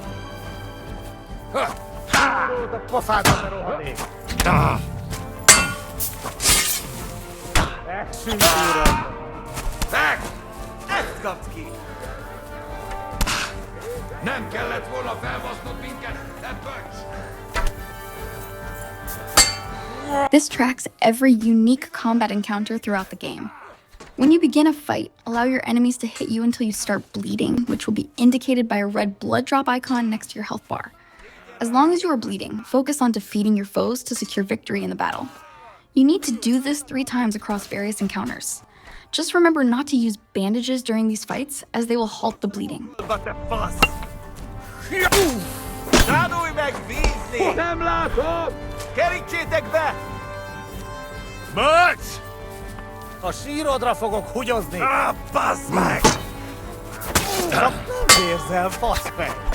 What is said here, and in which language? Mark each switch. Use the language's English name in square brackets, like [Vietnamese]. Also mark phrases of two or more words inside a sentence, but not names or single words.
[Hungarian] A pofádba rohadék! Megszűnt, uram! Meg! Ezt kapd ki! Nem kellett volna felbasznod minket, te böcs! [English] This tracks every unique combat encounter throughout the game. When you begin a fight, allow your enemies to hit you until you start bleeding, which will be indicated by a red blood drop icon next to your health bar. As long as you are bleeding, focus on defeating your foes to secure victory in the battle. You need to do this 3 times across various encounters. Just remember not to use bandages during these fights, as they will halt the bleeding. But the fuss! [Hungarian] Tanulj meg vízni! Nem látom! Kerítsétek be! Böcs! A sírodra fogok hugyozni! Bassz meg! Csak nem érzel, faszfej!